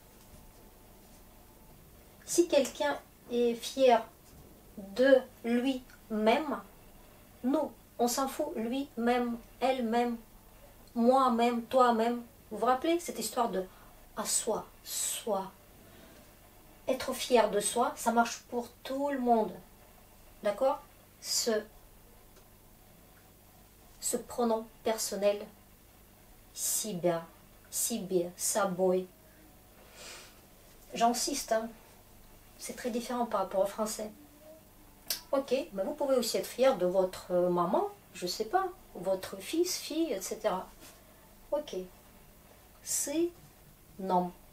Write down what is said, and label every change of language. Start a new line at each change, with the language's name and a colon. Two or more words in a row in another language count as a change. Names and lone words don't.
French: Si quelqu'un est fier de lui-même, nous, on s'en fout, lui-même, elle-même, moi-même, toi-même. Vous vous rappelez cette histoire de à soi, soi. Être fier de soi, ça marche pour tout le monde. D'accord? Ce pronom personnel,
Russian: себя, себе, собой.
French: J'insiste, hein. C'est très différent par rapport au français. Ok, mais vous pouvez aussi être fier de votre maman, je sais pas, votre fils, fille, etc. Ok. C'est non.